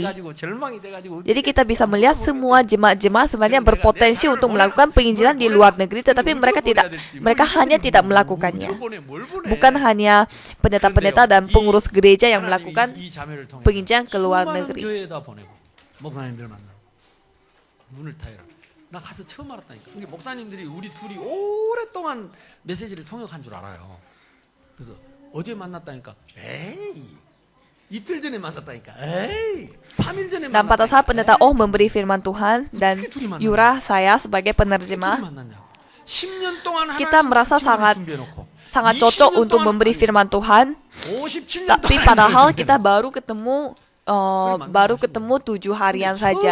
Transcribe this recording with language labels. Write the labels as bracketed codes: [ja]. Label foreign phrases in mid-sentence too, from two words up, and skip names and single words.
[id] Jadi kita bisa melihat semua jemaat-jemaat sebenarnya berpotensi untuk melakukan penginjilan di luar negeri, tetapi mereka hanya tidak melakukannya. Bukan hanya pendeta-pendeta dan pengurus gereja yang melakukan penginjilan ke luar negeri. [ko] 나 가서 처음 알았다니까. 이게 목사님들이 우리 둘이 오랫동안 메시지를 통역한 줄 알아요. 그래서 어제 만났다니까. 에이. 이틀 전에 만났다니까. 에이. 3일 전에 만났다니까. [id] Dan pada saat pendeta Oh memberi firman Tuhan dan Yura saya sebagai penerjemah, kita merasa sangat cocok untuk memberi firman Tuhan. Tapi padahal kita baru ketemu 7 harian saja.